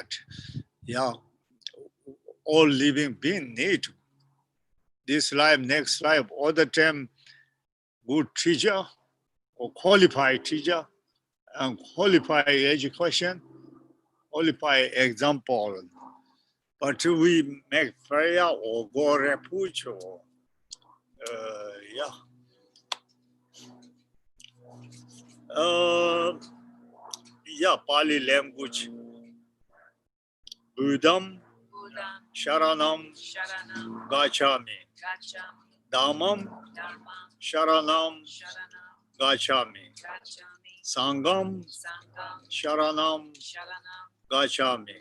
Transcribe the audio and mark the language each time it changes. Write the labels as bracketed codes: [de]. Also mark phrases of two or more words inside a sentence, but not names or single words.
[en] Yeah, all living being need this life, next life, all the time good teacher or qualified teacher and qualified education, qualified example. But we make prayer or go refuge or yeah. Yeah, Pali language. [pi] Buddham, Buddham, Sharanam, Sharanam, Gachami. Gachami, Dhammam, Dharmam, Sharanam, Sharanam, Gachami. Gachami, Sangam, Sangam, Sharanam, Sharanam, Gachami.